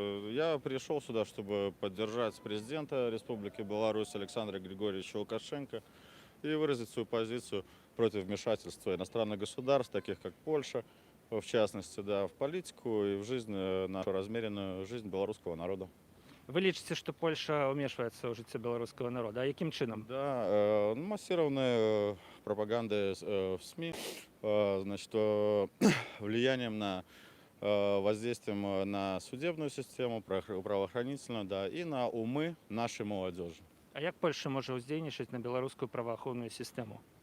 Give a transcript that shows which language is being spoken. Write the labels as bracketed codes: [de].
[ru] Я пришел сюда, чтобы поддержать президента Республики Беларусь Александра Григорьевича Лукашенко и выразить свою позицию против вмешательства иностранных государств, таких как Польша, в частности, да, в политику и в жизнь, нашу размеренную жизнь белорусского народа. [be] Вы лічыце, што Польша ўмешваецца ў жыццё беларускага народа? А якім чынам? [ru] Да, массированная пропаганда в СМИ, значит, влиянием на воздействием на судебную систему, правоохранительную, да, и на умы нашей молодежи. [be] А як Польша може ўздзейнічаць на беларускую праваахоўную сістэму?